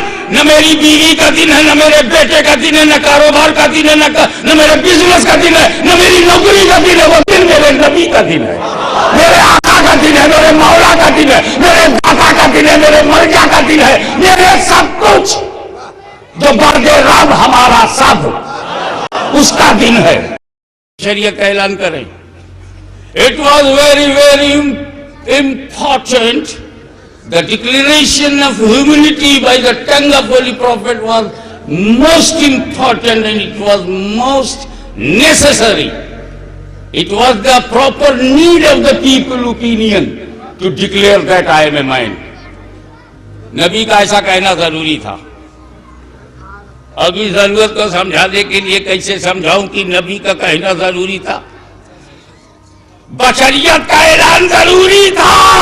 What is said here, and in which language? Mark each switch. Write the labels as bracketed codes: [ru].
[ur] نہ میری بیوی کا دن ہے، نہ میرے بیٹے کا دن ہے، نہ کاروبار کا دن ہے، نہ میرے بزنس کا دن ہے، نہ میری نوکری کا دن ہے، وہ دن میرے نبی کا دن ہے، میرے آقا کا دن ہے، میرے مولا کا دن ہے، میرے داتا کا دن ہے، میرے ملجا کا دن ہے، میرے سب کچھ جو برگ رب ہمارا سب، اس کا دن ہے۔ شریعت کا اعلان کریں۔ [en] It was very, very important. The declaration of humanity by the tongue of Holy Prophet was most important, and it was most necessary. It was the proper need of the people opinion to declare that I am a man. [ur] نبی کا ایسا کہنا ضروری تھا۔ ابھی ضرورت کو سمجھانے کے لیے کیسے سمجھاؤں کہ نبی کا کہنا ضروری تھا؟ بشریت کا اعلان ضروری تھا۔